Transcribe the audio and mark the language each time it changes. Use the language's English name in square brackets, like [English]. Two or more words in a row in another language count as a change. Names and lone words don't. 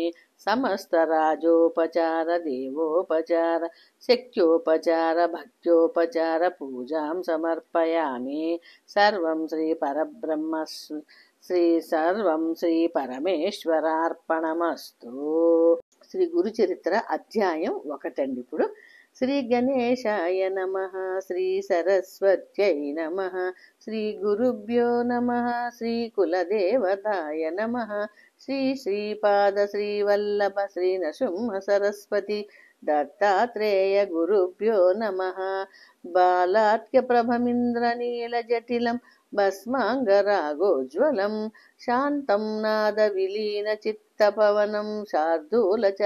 [Sanskrit] समस्तराजोपचार देवोपचार शक्त्योपचार भक्त्योपचार पूजां समर्पयामि। सर्वं श्री परब्रह्म सर्वं श्री परमेश्वरार्पणमस्तु। [Telugu] శ్రీ గురు చరిత్ర అధ్యాయం 1 ఇప్పుడు [Sanskrit] శ్రీ గణేశాయ నమః శ్రీ సరస్వత్యై నమః శ్రీ గురుభ్యో నమః శ్రీ కులదేవతాయ నమః శ్రీ శ్రీపాద శ్రీవల్లభ శ్రీ నృసింహ సరస్వతి దత్తాత్రేయ గురుభ్యో నమః బాలాత్య ప్రభమింద్రనీల జటిలం భస్మాంగరాగోజ్వలం శాంతం నాద విలీన చిత్తపవనం శార్దూల